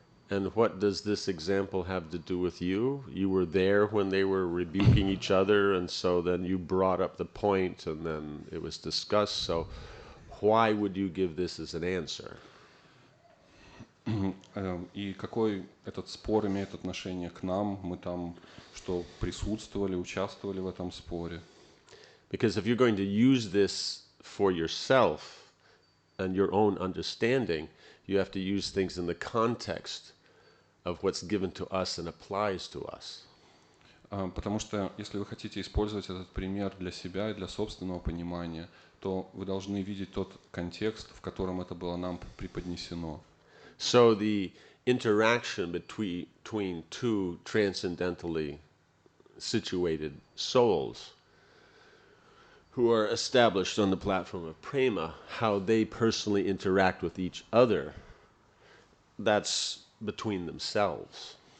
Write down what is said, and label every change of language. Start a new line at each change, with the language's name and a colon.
English: And what does this example have to do with you? You were there when they were rebuking each other, and so then you brought up the point, and then it was discussed. So why would you give this as an answer?
Russian: И какой этот спор имеет отношение к нам? Мы там что, присутствовали, участвовали в этом споре?
English: Because if you're going to use this for yourself and your own understanding, you have to use things in the context of what's given to us and applies to us.
Russian: Потому что если вы хотите использовать этот пример для себя и для собственного понимания, то вы должны видеть тот контекст, в котором это было нам преподнесено.
English: So the interaction between two transcendentally situated souls who are established on the platform of prema, how they personally interact with each other, that's between themselves.